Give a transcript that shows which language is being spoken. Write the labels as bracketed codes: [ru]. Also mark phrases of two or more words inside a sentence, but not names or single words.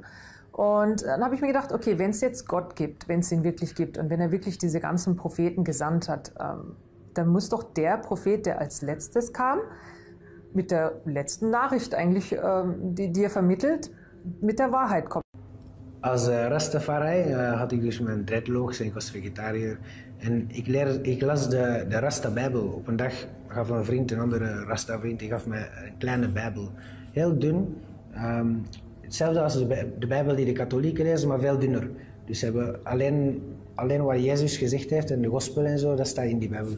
[de] Und dann habe ich mir gedacht, okay, wenn es jetzt Gott gibt, wenn es ihn wirklich gibt und wenn er wirklich diese ganzen Propheten gesandt hat, dann muss doch der Prophet, der als letztes kam, mit der letzten Nachricht eigentlich, die er vermittelt, mit der Wahrheit kommen. [nl] Als Rastafari had ik dus mijn dreadlocks en ik was vegetariër. En ik las de Rasta-bijbel. Op een dag gaf een vriend, een andere Rasta-vriend, die gaf mij een kleine bijbel. Heel dun. Hetzelfde als de bijbel die de katholieken lezen, maar veel dunner. Dus ze hebben alleen wat Jezus gezegd heeft en de gospel en zo, dat staat in die bijbel.